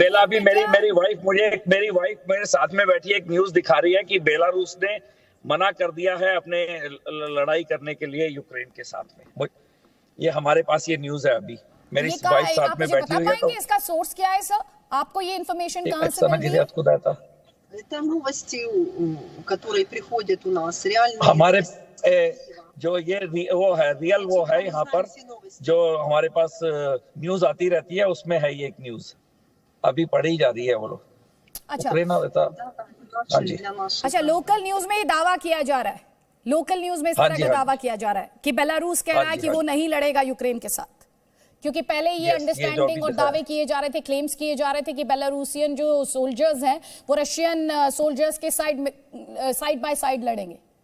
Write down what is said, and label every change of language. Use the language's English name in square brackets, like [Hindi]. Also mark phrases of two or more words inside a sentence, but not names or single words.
[Hindi] बेला भी मेरी वाइफ मेरे साथ में बैठी एक न्यूज दिखा रही है कि बेलारूस ने मना कर दिया है अपने लड़ाई करने के लिए यूक्रेन के साथ में। ये हमारे पास ये न्यूज है अभी, मेरी वाइफ साथ में बैठी हुई है। तो इसका सोर्स क्या है सर? आपको ये इन्फॉर्मेशन कहां से मिली है? [Russian] Это новости, которые приходят у нас реально। [Hindi] हमारे जो ये वो है रियल वो है यहाँ पर जो हमारे पास न्यूज आती रहती है, उसमें है ये एक न्यूज अभी पढ़ी जा रही है वो लोग। अच्छा, हाँ जी। अच्छा, लोकल न्यूज में ये दावा किया जा रहा है, लोकल न्यूज में इस तरह का दावा किया जा रहा है कि बेलारूस कह रहा है कि वो नहीं लड़ेगा यूक्रेन के साथ, क्योंकि पहले ये अंडरस्टैंडिंग और दावे किए जा रहे थे, क्लेम्स किए जा रहे थे कि बेलारूसियन जो सोल्जर्स हैं वो [English] Russian soldiers [Hindi] के [English] side by side [Hindi] लड़ेंगे।